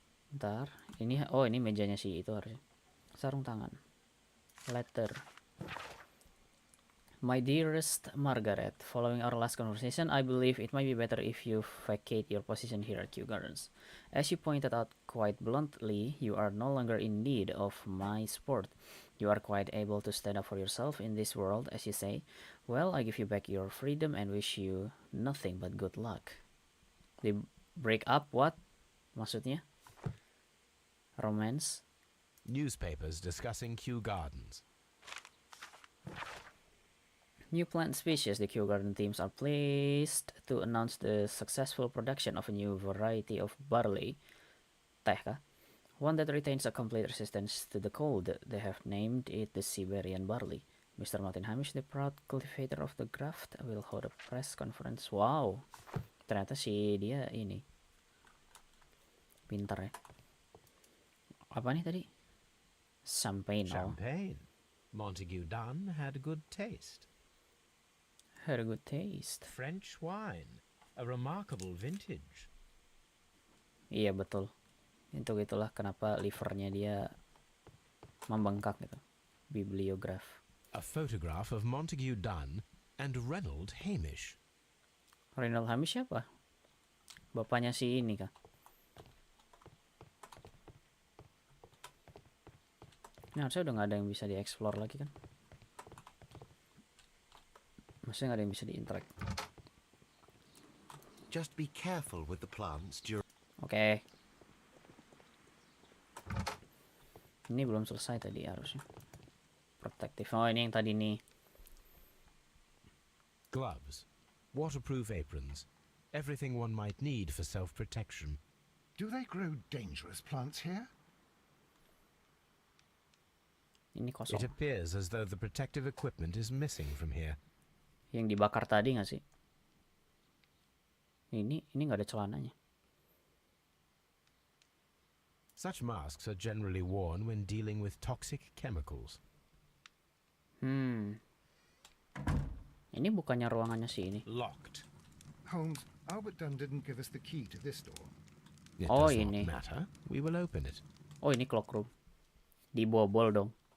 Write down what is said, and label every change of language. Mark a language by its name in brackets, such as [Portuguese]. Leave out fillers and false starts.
[Indonesian] Ntar, ini mejanya sih itu harusnya. Sarung tangan. Letter. [English] My dearest Margaret, following our last conversation, I believe it might be better if you vacate your position here at Kew Gardens. As you pointed out quite bluntly, you are no longer in need of my support. You are quite able to stand up for yourself in this world, as you say. Well, I give you back your freedom and wish you nothing but good luck. They break up what? [Indonesian] Maksudnya? [English] Romance. Newspapers discussing Kew Gardens. New plant species. The Kew Garden teams are pleased to announce the successful production of a new variety of barley, [Indonesian] teh kah? [English] One that retains a complete resistance to the cold. They have named it the Siberian barley. Mr. Martin Hamish, the proud cultivator of the graft, will hold a press conference. [Indonesian] Wow, ternyata si dia ini pintar ya. Apa nih tadi? Champagne. [English] Champagne. Montague Dunn had good taste. Had a good taste. French wine. A remarkable vintage. [Indonesian] Iya betul. Itu itulah kenapa livernya dia membengkak gitu. Bibliograph. [English] A photograph of Montague Dunn and Reynold Hamish. [Indonesian] Reynold Hamish siapa? Bapaknya si ini kah? Ini harusnya udah nggak ada yang bisa dieksplor lagi kan? Maksudnya nggak ada yang bisa diinteract. [English] Just be careful with the plants during... [Indonesian] Oke. Ini belum selesai tadi harusnya. Protective. Oh ini yang tadi nih. [English] Gloves, waterproof aprons, everything one might need for self-protection. Do they grow dangerous plants here? [Indonesian] Ini [English] It [Indonesian] kosong. [English] appears as though the protective equipment is missing from here. [Indonesian] Yang dibakar tadi nggak sih? Ini nggak ada celananya. [English] Such masks are generally worn when dealing with toxic chemicals. [Indonesian] Ini bukannya ruangannya si ini. [English] Locked. Holmes, Albert Dunn didn't give us the key to this door. It Oh, does [Indonesian] ini. [English] not matter. We will open it. [Indonesian] Oh ini clock room. Dibobol dong.